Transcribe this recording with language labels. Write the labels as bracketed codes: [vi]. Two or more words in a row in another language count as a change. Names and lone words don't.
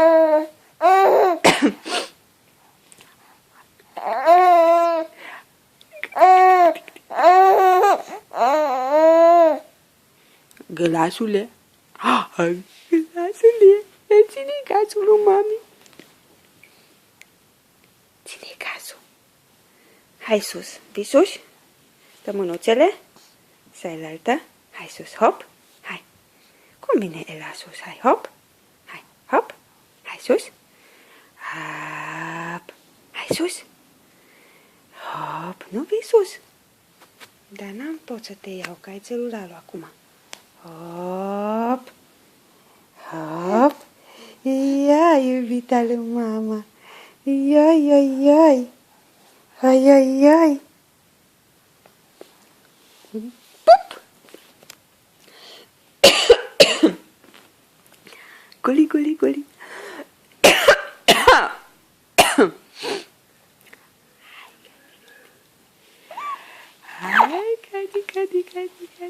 [ro] Gălașule? Gălașule, ține-i casul lui mami. Ține-i casul. Hai sus, vii sus? Dă mânuțele. Să-i-laltă. Hai sus, hop. Hai. Cum vine Ela sus? Hai, hop. Hai, hop. Hai sus. Hop. Hai sus. Hop. Nu vii sus. Dar n-am pot să te iau, că ai celularul acum. Hop. Hop. Ia, iubita lui mama. Ioi, ioi, ioi. Ioi, ioi, ioi. Pup. Guli, guli, guli. Hai, cadi, cadi, cadi, cadi.